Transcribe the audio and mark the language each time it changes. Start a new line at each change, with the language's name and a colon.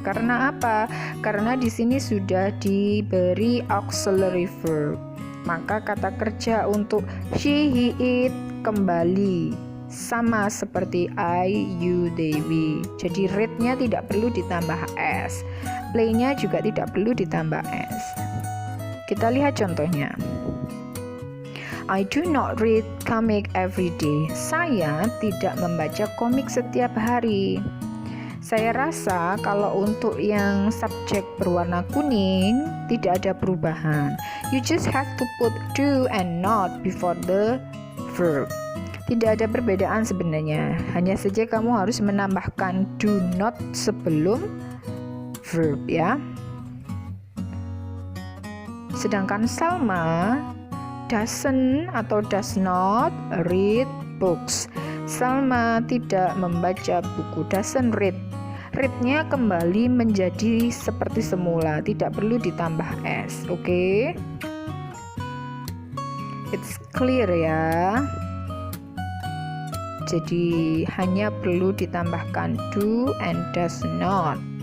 Indonesian: Karena apa? Karena di sini sudah diberi auxiliary verb. Maka kata kerja untuk she, he, it kembali sama seperti I, you, Dewi. Jadi read-nya tidak perlu ditambah s. Play-nya juga tidak perlu ditambah s. Kita lihat contohnya.
English: I do not read comic every day.
Indonesian: Saya tidak membaca komik setiap hari. Saya rasa kalau untuk yang subjek berwarna kuning tidak ada perubahan.
English: You just have to put do and not before the verb.
Indonesian: Tidak ada perbedaan sebenarnya. Hanya saja kamu harus menambahkan do not sebelum verb ya. Sedangkan
English: Salma doesn't atau does not read books.
Indonesian: Salma tidak membaca buku,
English: doesn't read.
Indonesian: Read-nya kembali menjadi seperti semula, tidak perlu ditambah s. Oke?
English: It's clear ya.
Indonesian: Jadi hanya perlu ditambahkan
English: do and does not.